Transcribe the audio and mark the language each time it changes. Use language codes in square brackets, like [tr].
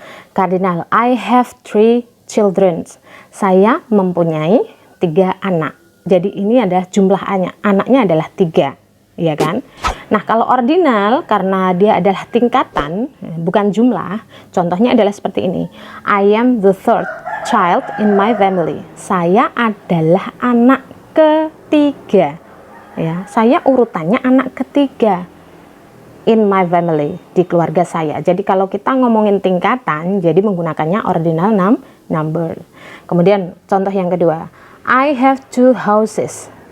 [en] Kardinal, I have 3 children. [id] Saya mempunyai 3 anak. Jadi ini adalah jumlah anaknya adalah 3, ya kan? Nah, kalau ordinal karena dia adalah tingkatan, bukan jumlah, contohnya adalah seperti ini. [en] I am the 3rd child in my family. [id] Saya adalah anak ketiga. Ya, saya urutannya anak ketiga [en] in my family, [id] di keluarga saya. Jadi kalau kita ngomongin tingkatan, jadi menggunakannya ordinal number. Kemudian contoh yang kedua, [en] I have 2 houses.